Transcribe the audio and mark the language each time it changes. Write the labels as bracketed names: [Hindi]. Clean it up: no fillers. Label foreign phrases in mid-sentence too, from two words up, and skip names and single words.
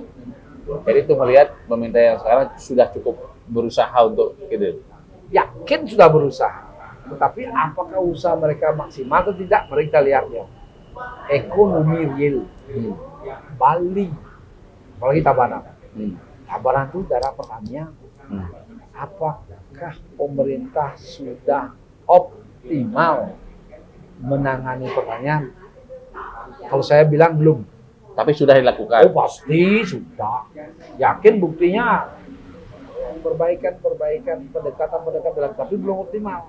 [Indonesian] Jadi itu melihat pemerintah yang sekarang sudah cukup berusaha untuk gitu. Yakin sudah berusaha, tetapi apakah usaha mereka maksimal atau tidak? Mari kita lihat ya. Ekonomi real Bali, apalagi Tabanan. Hmm. Tabanan itu daerah pertanian. Hmm. Apakah pemerintah sudah optimal menangani pertanian? Kalau saya bilang belum. Tapi sudah dilakukan. Oh pasti sudah. Yakin buktinya perbaikan, pendekatan, tapi belum optimal.